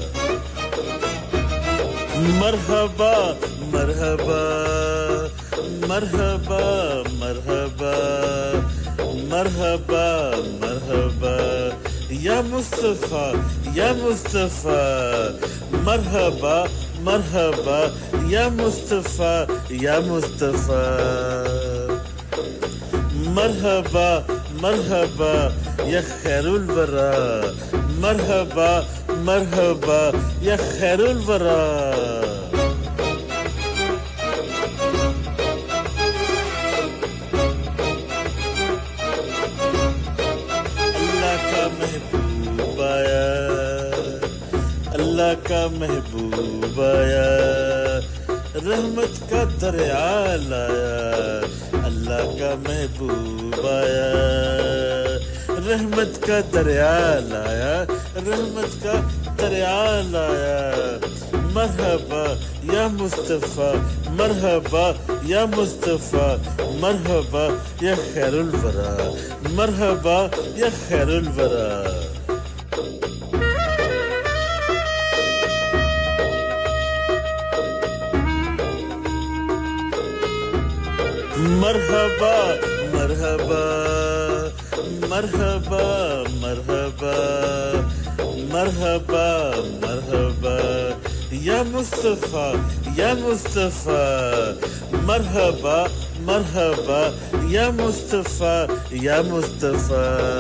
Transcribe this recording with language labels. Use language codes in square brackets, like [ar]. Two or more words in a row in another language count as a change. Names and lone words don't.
[ar] مرحبا مرحبا مرحبا مرحبا مرحبا مرحبا یا مصطفیٰ یا مصطفیٰ مرحبا مرحبا یا مصطفیٰ یا مصطفیٰ مرحبا مرحبا یا خیر الورى مرحبا مرحبا یا خیر الورى [ur] اللہ کا محبوب آیا اللہ کا محبوب آیا رحمت کا دریا لایا اللہ کا محبوب آیا رحمت کا دریا لایا رحمت کا دریا لایا [ar] مرحبا یا مصطفیٰ مرحبا یا مصطفیٰ مرحبا یا خیر الورى مرحبا یا خیر الورى مرحبا مرحبا مرحبا مرحبا مرحبا مرحبا یا مصطفیٰ یا مصطفیٰ مرحبا مرحبا یا مصطفیٰ یا مصطفیٰ